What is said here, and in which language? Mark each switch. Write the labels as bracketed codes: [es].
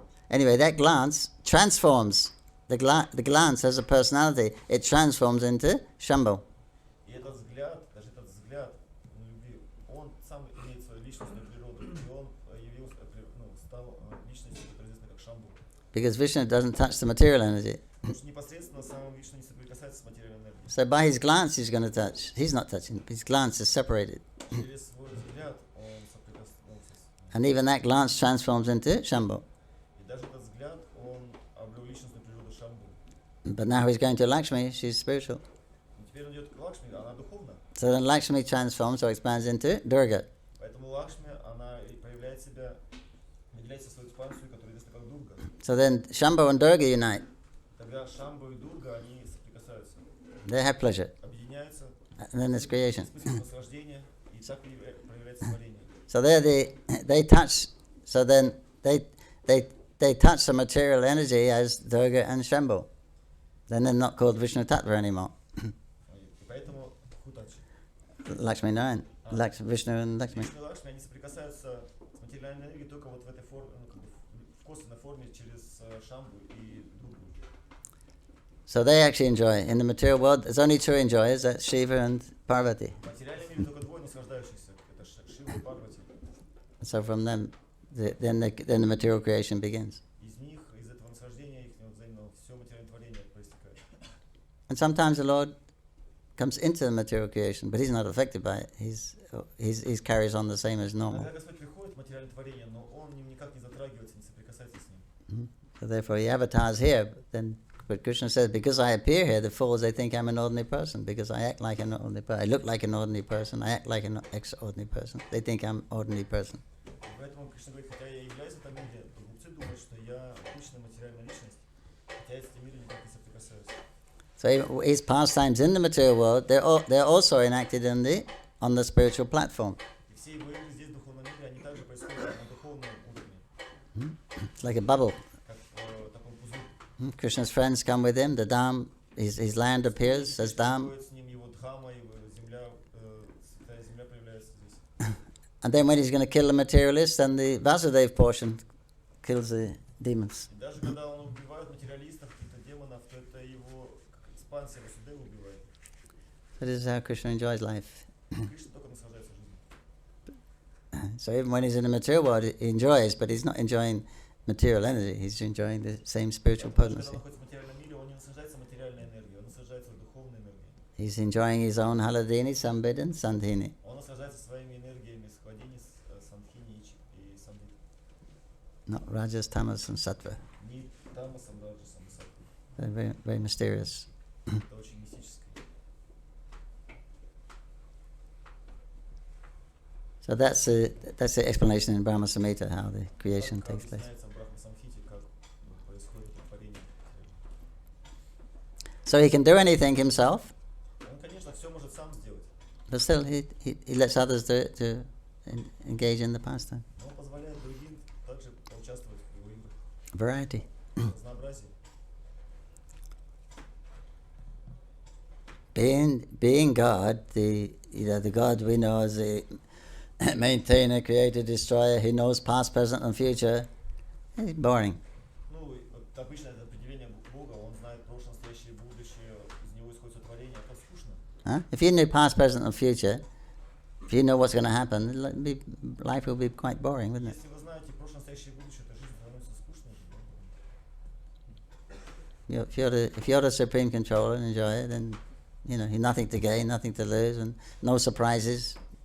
[en] Anyway, that glance transforms the glance as a personality. It transforms into Shambhu. [ru] И этот взгляд, даже этот взгляд любви, он сам имеет свою личностную природу, и он стал личностью, которая известна как Шамбу. [en] Because Vishnu doesn't touch the material energy. [ru] Потому что непосредственно сам Вишну не соприкасается с материальной энергией. [en] So by his glance he's going to touch. He's not touching. His glance is separated. [ru] Через свой взгляд он соприкасается. [en] And even that glance transforms into Shambhu. [ru] И даже этот взгляд, он обрел личностную природу Шамбу. [en] But now he's going to Lakshmi, she's spiritual. [ru] Но теперь он идет к Лакшми, она духовна. [en] So then Lakshmi transforms or expands into Durga. [ru] Поэтому Лакшми, она проявляет себя, выделяется свою экспансию, которая известна как Дурга. [en] So then Shambhu and Durga unite. [ru] Тогда Шамбу и Дурга, они соприкасаются. [en] They have pleasure. [ru] Объединяются. [en] And then there's creation. [ru] Смысл наслаждения, и так проявляется творение. [en] So there they touch. So then they touch the material energy as Durga and Shambhu. Then they're not called Vishnu Tattva anymore. [ru] И поэтому Хутач. [en] Lakshmi Narayan, Vishnu and Lakshmi. [ru] Вишну и Лакшми, они соприкасаются с материальной энергией только вот в этой форме, в косвенной форме через Шамбу и Дургу. [en] So they actually enjoy. In the material world, there's only two enjoyers, that's Shiva and Parvati. [ru] В материальном мире только двое наслаждающихся. Это Шива и Парвати. [en] So from them, then the material creation begins. [ru] Из них, из этого наслаждения, их взаимного, все материальное творение проистекает. [en] And sometimes the Lord comes into the material creation, but he's not affected by it. He carries on the same as normal. [ru] Когда Господь приходит в материальное творение, но Он никак не затрагивается, не соприкасается с ним. [en] So therefore he avatars here, but Krishna says, because I appear here, the fools, they think I'm an ordinary person, because I act like an ordinary person. I look like an ordinary person, I act like an extraordinary person. They think I'm an ordinary person. [ru] Поэтому Кришна говорит, хотя я являюсь в этом мире, то глупцы думают, что я обычная материальная личность, хотя я с этим миром никак не соприкасаюсь. [en] So his pastimes in the material world, they're also enacted on the spiritual platform. [ru] И все его игры здесь, в духовном мире, они также происходят на духовном уровне, [en] It's like a bubble. [ru] как в таком пузыре. [en] Krishna's friends come with him, the Dham, his land appears as Dham. [ru] Приходит с ним его Дхама, его земля, святая земля появляется здесь. [en] And then when he's going to kill the materialists, then the Vasudev portion kills the demons. [ru] И даже когда он убивает материалистов, каких-то демонов, то это его экспансия Васудева убивает. [en] So this is how Krishna enjoys life. [ru] Кришна только наслаждается жизнью. [en] So even when he's in the material world, he enjoys, but he's not enjoying material energy. He's enjoying the same spiritual [ru] Даже когда [en] potency. [ru] он находится в материальном мире, он не наслаждается материальной энергией, он наслаждается духовной энергией. [en] He's enjoying his own Haladini, Sambid and Sandhini. [ru] Он наслаждается своими энергиями Схвадини, Самхини и Самбит. [en] Not Rajas, Tamas and Sattva. [ru] Ни Тамасом, Раджасом и Саттвой. [en] They're very, very mysterious. [ru] Это очень мистическое. [en] So that's the explanation in Brahma Samhita, how the creation takes place. [ru] Объясняется в Брахма-самхите, как происходит творение. [en] So he can do anything himself, [ru] Он, конечно, все может сам сделать, [en] but still he lets others do it to engage in the pastime. [ru] но он позволяет другим также поучаствовать в его играх. [en] Variety. [ru] Разнообразие. [en] Being God, the God we know as the maintainer, creator, destroyer, he knows past, present and future. It's boring. [ru] Ну, вот обычно это определение Бога, он знает прошлое, настоящее и будущее, из него исходит сотворение, это скучно. [en] Huh? If you knew past, present and future, if you know what's going to happen, life will be quite boring, wouldn't it? [ru] Если вы знаете прошлое, настоящее и будущее, то жизнь становится скучной. [en] If you're the supreme controller and enjoy it, then you're nothing to gain, nothing to lose, and no surprises.